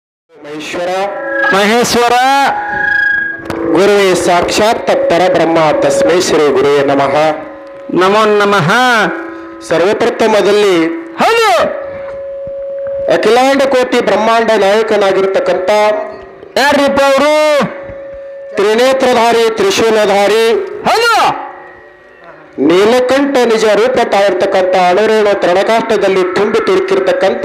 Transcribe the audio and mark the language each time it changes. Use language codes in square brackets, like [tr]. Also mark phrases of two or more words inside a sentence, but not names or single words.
[sa] ಮಹೇಶ್ವರ ಮಹೇಶ್ವರ ಗುರುವೇ ಸಾಕ್ಷಾತ್ ಪರಬ್ರಹ್ಮ ತಸ್ಮೈ ಶ್ರೀ ಗುರುವೇ ನಮಃ. ನಮೋ ನಮಃ. [kn] ಸರ್ವಪ್ರಥಮದಲ್ಲಿ ಹೌದು, ಅಖಿಲಾಂಡ ಕೋಟಿ ಬ್ರಹ್ಮಾಂಡ ನಾಯಕನಾಗಿರ್ತಕ್ಕಂಥ ಯಾರಿಪ್ಪ ಅವರು? ತ್ರಿನೇತ್ರಧಾರಿ ತ್ರಿಶೂಲಧಾರಿ ಹೌದು, ನೀಲಕಂಠ ನಿಜ ರೂಪ ತಾಳಿರ್ತಕ್ಕಂಥ ಅಣುರೇಣು ತೃಣಕಾಷ್ಟದಲ್ಲಿ ತುಂಬಿ ತುರುಕಿರ್ತಕ್ಕಂಥ